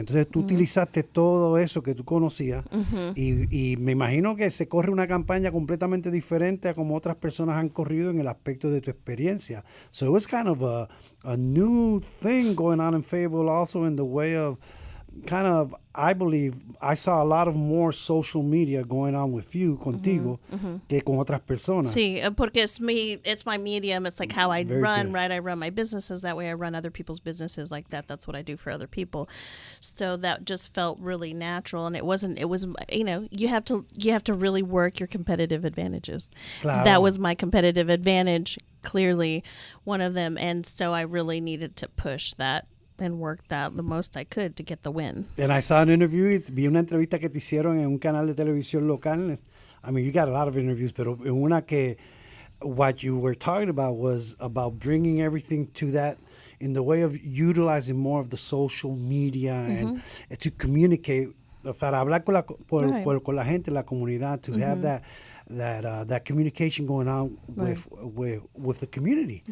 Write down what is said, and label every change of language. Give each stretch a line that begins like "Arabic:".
Spanish: Entonces tú utilizaste todo eso que tú conocías y me imagino que se corre una campaña completamente diferente a como otras personas han corrido en el aspecto de tu experiencia.
English: So it was kind of a new thing going on in Fayetteville also in the way of kind of, I believe, I saw a lot of more social media going on with you,
Spanish: contigo, que con otras personas. Sí, porque
English: it's my medium. It's like how I Very run, good. right? I run my businesses that way. I run other people's businesses like that. That's what I do for other people. So that just felt really natural, and it was, you have to really work your competitive advantages.
Spanish: Claro.
English: That was my competitive advantage, clearly one of them, and so I really needed to push that and work that the most I could to get the win. And I saw an interview,
Spanish: vi una entrevista que te hicieron en un canal de televisión local.
English: I mean, you got a lot of interviews,
Spanish: pero en una que
English: what you were talking about was about bringing everything to that in the way of utilizing more of the social media and to communicate,
Spanish: para hablar con la gente, la comunidad,
English: to have that communication going on with the community.